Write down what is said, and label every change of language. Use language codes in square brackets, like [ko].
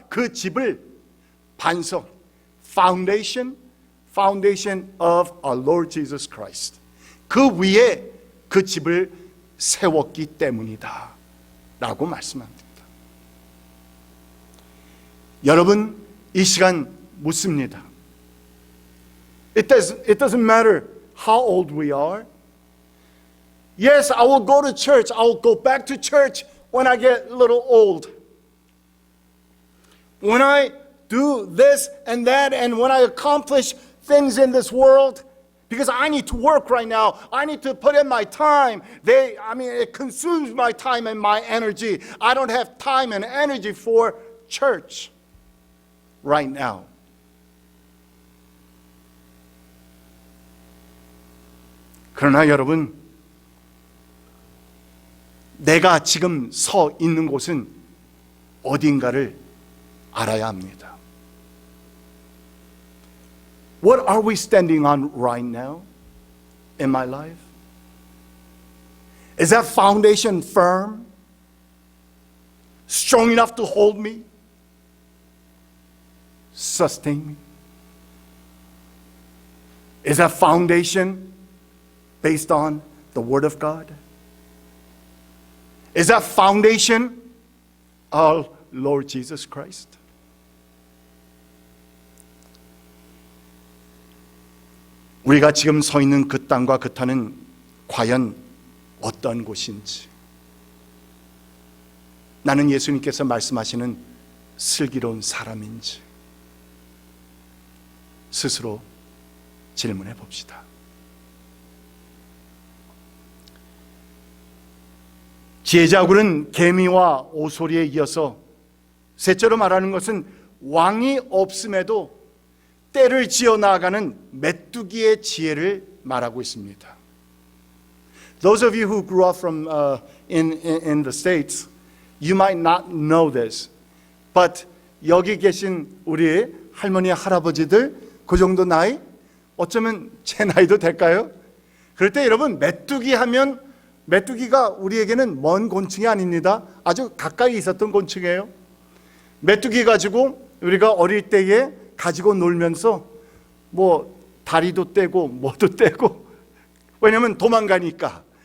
[ko] 그 집을 반석, [en] foundation of our Lord Jesus Christ, [ko] 그 위에 그 집을 세웠기 때문이다 라고 말씀합니다. 여러분, 이 시간 묻습니다. [en] It doesn't matter how old we are. Yes, I will go to church. I will go back to church when I get a little old. When I do this and that, and when I accomplish things in this world, because I need to work right now. I need to put in my time. It consumes my time and my energy. I don't have time and energy for church right now. [ko] 그러나 여러분, 내가 지금 서 있는 곳은 어딘가를 알아야 합니다. [en] What are we standing on right now in my life? Is that foundation firm? Strong enough to hold me? Sustain me? Is that foundation based on the Word of God? Is that foundation our Lord Jesus Christ? [ko] 우리가 지금 서 있는 그 땅과 그 터는 과연 어떤 곳인지, 나는 예수님께서 말씀하시는 슬기로운 사람인지 스스로 질문해 봅시다. 지혜자굴은 개미와 오소리에 이어서 셋째로 말하는 것은 왕이 없음에도 때를 지어 나아가는 메뚜기의 지혜를 말하고 있습니다. [en] Those of you who grew up from in the States, you might not know this, but [ko] 여기 계신 우리 할머니 할아버지들 그 정도 나이, 어쩌면 제 나이도 될까요? 그럴 때 여러분, 메뚜기 하면 메뚜기가 우리에게는 먼 곤충이 아닙니다. 아주 가까이 있었던 곤충이에요. 메뚜기 가지고 우리가 어릴 때에 가지고 놀면서 뭐 다리도 떼고 뭐도 떼고, 왜냐면 도망가니까.